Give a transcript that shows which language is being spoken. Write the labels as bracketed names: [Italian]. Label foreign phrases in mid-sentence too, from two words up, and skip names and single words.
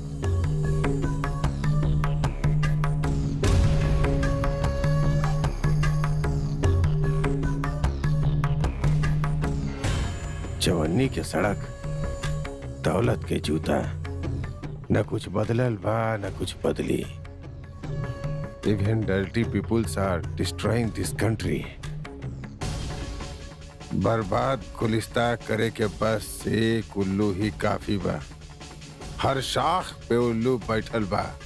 [Bhojpuri] जवानी के सड़क, दौलत के जूता, न कुछ बदलल बा न कुछ बदली। [English] Even dirty peoples are destroying this country. [Bhojpuri] बर्बाद गुलिस्ता करे के बस एक उल्लू ही काफी बा। हर शाख पे उल्लू बैठल बा।